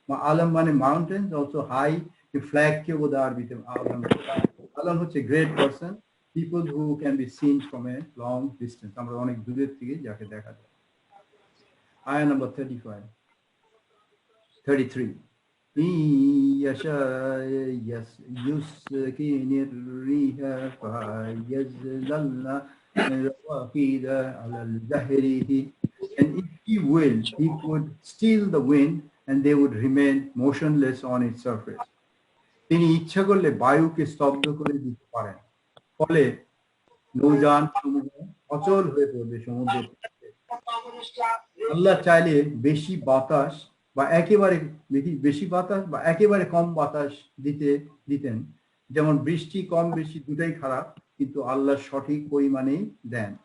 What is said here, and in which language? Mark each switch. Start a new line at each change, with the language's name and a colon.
Bangla: আলম মানে mountain,
English: also high flag
Bangla: কে বোধহয় আরবিতে আলম। আলম হচ্ছে
English: great person, people who can be seen from a long distance,
Bangla: আমরা অনেক দূরের থেকে যাকে দেখা যায়। আয়াত number 33,
Arabic: إن يشاء يسكن الريح فيظللن رواكد على ظهره.
English: And if he will, he could steal the wind and they would remain motionless on its surface.
Bangla: তিনি ইচ্ছা করলে বায়ুকে স্তব্ধ করে দিতে পারেন, ফলে নৌযান সমূহ অচল হয়ে পড়বে সমুদ্রের পৃষ্ঠে। আল্লাহ চাইলে বেশি বাতাস বা একেবারে বেশি বাতাস বা একেবারে কম বাতাস দিতেন, যেমন বৃষ্টি কম বেশি দুটাই খারাপ, কিন্তু আল্লাহ সঠিক পরিমাণেই দেন।